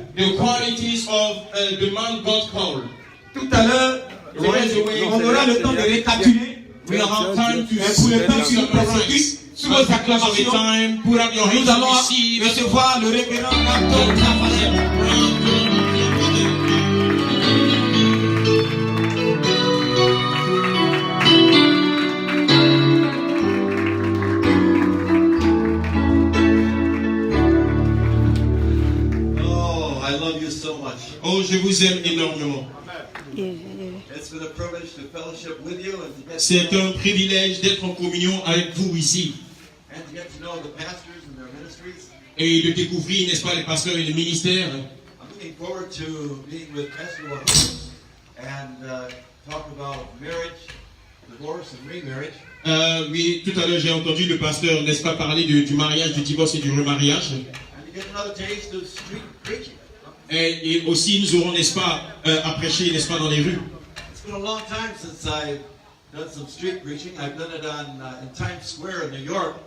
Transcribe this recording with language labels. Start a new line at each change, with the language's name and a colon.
English: The qualities of the man God called.
French: Tout à l'heure, on aura le temps de récapituler.
English: We have time to
French: Pour le temps sur sous vos acclamations,
English: time. Put up your hands
French: nous allons
English: to receive.
French: recevoir le révérend Anton Raphaël.
English: Oh, I love you so much.
French: Oh, je vous aime énormément.
English: It's been a privilege to fellowship with you and to get
French: C'est un privilège d'être en communion avec vous ici
English: and to get to know the pastors and their ministries.
French: et de découvrir, n'est-ce pas, les pasteurs et les ministères.
English: I'm looking forward to being with Pastor Wahoo and talk about marriage, divorce, and remarriage.
French: Oui, tout à l'heure j'ai entendu le pasteur, n'est-ce pas, parler du mariage, du divorce et du remariage.
English: And to get another taste of street preaching.
French: Et aussi nous aurons, n'est-ce pas, à prêcher, n'est-ce pas, dans les rues.
English: It's been a long time since I've done some street preaching. I've done it in Times Square in New York.